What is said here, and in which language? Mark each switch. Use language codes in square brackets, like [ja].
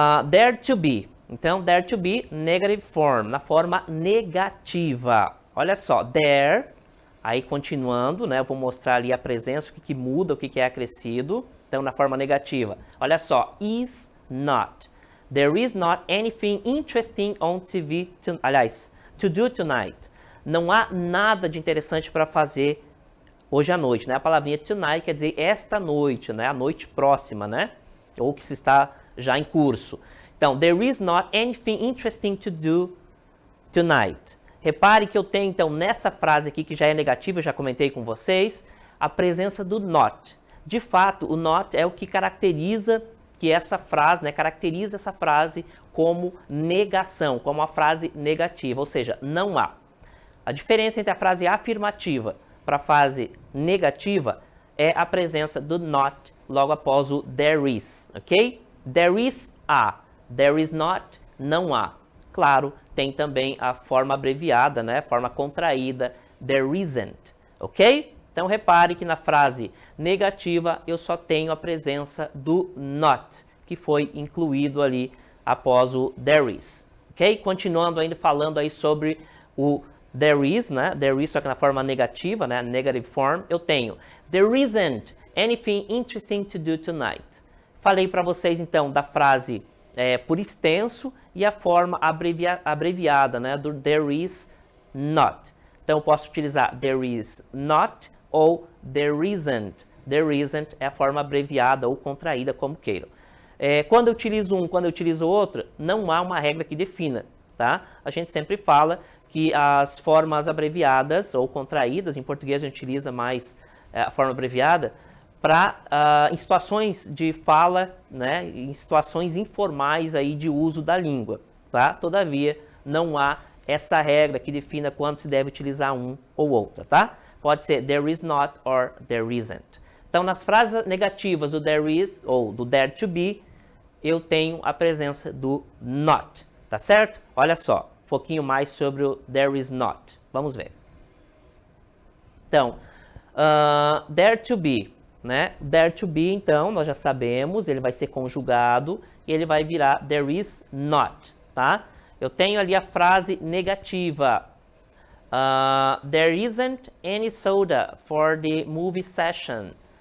[en] There to be. Então, there to be, negative form, [pt] na forma negativa. Olha só, there, aí continuando, né? Eu vou mostrar ali a presença, o que muda, o que é acrescido. Então, na forma negativa. Olha só, is not. [en] There is not anything interesting on TV, to do tonight. [pt] Não há nada de interessante para fazer hoje à noite, né? A palavrinha tonight quer dizer esta noite, né? A noite próxima, né? Ou que se está já em curso. [en] Então, there is not anything interesting to do tonight. [pt] Repare que eu tenho, então, nessa frase aqui, que já é negativa, eu já comentei com vocês, a presença do not. De fato, o not é o que caracteriza que essa frase, né, caracteriza essa frase como negação, como uma frase negativa, ou seja, não há. A diferença entre a frase afirmativa para a frase negativa é a presença do not logo após o there is, ok? [en] There is há, there is not, [pt] não há. Claro, tem também a forma abreviada, né, forma contraída, there isn't, ok? Então, repare que na frase negativa eu só tenho a presença do not, que foi incluído ali após o there is, ok? Continuando ainda falando aí sobre o there is, né? There is só que na forma negativa, né? [en] Negative form, [pt] eu tenho [en] there isn't anything interesting to do tonight. [pt] Falei para vocês então da frase por extenso e a forma abreviada, né? Do there is not. Então, eu posso utilizar there is not ou there isn't. There isn't é a forma abreviada ou contraída, como queiram. Quando eu utilizo um, quando eu utilizo outro, não há uma regra que defina, tá? A gente sempre fala que as formas abreviadas ou contraídas, em português a gente utiliza mais a forma abreviada, para em situações de fala, né, em situações informais aí de uso da língua, tá? Todavia, não há essa regra que defina quando se deve utilizar um ou outra, tá? Pode ser [en] there is not or there isn't. [pt] Então, nas frases negativas do there is ou do there to be, eu tenho a presença do not, tá certo? Olha só, um pouquinho mais sobre o there is not. Vamos ver. Então, there to be, né? There to be, então, nós já sabemos, ele vai ser conjugado e ele vai virar there is not, tá? Eu tenho ali a frase negativa. [en] There isn't any soda for the movie session.